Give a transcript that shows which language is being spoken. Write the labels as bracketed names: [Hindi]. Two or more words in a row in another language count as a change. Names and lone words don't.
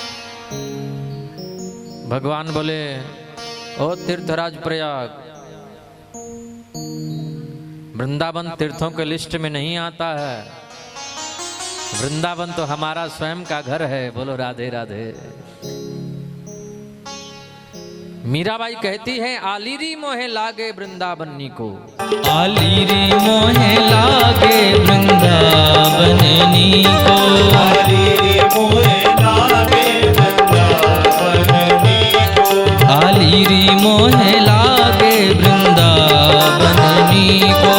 [Hindi] भगवान बोले, ओ तीर्थराज प्रयाग, वृंदावन तीर्थों के लिस्ट में नहीं आता है, वृंदावन तो हमारा स्वयं का घर है। बोलो राधे राधे। मीराबाई कहती है, [Braj] आलीरी मोहे लागे वृंदावनी को, आलीरी मोहे लागे वृंदावनी को, आलीरी मोहे लागे वृंदावनी को, आलीरी मोहे लागे वृंदावनी को,